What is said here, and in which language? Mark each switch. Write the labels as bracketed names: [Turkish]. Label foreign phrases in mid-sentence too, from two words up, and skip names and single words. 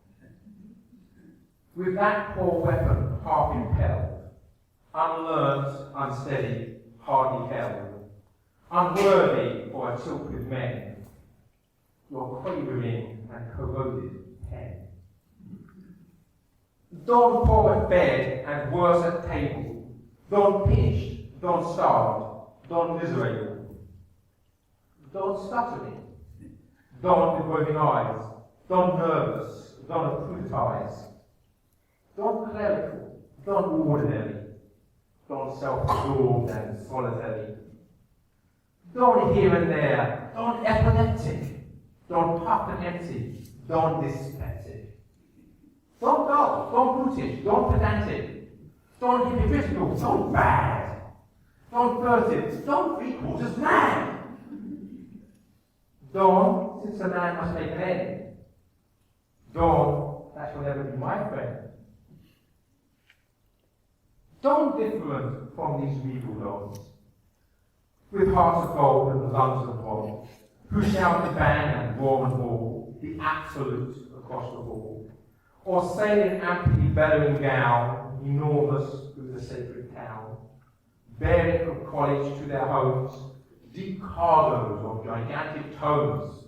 [English] With that poor weapon half impelled, unlearnt, unsteady, hardly held, unworthy for a tilt with men, your quavering and corroded pen. Dawn poor at bed and worse at table, dawn pinched, dawn starved, dawn miserable, dawn stuttering, dawn with roving eyes, dawn nervous, dawn approved dawn clerical, dawn ordinary, dawn self-absorbed and solitary, dawn here and there, dawn epileptic, dawn puffed and empty, dawn dyspeptic, dawn dull, dawn brutish, dawn pedantic, dawn hypocritical, dawn bad, dawn furtive, dawn three-quarters mad, dawn since a man must make an end, dawn that shall never be my friend. Dawn different from these regal dawns, with hearts of gold and lungs of bronze, who shout the bang and roar and bawl, the absolute across the hall, or sail in amply bellowing gown, enormous through the sacred town, bearing from college to their homes deep cargoes of gigantic tomes.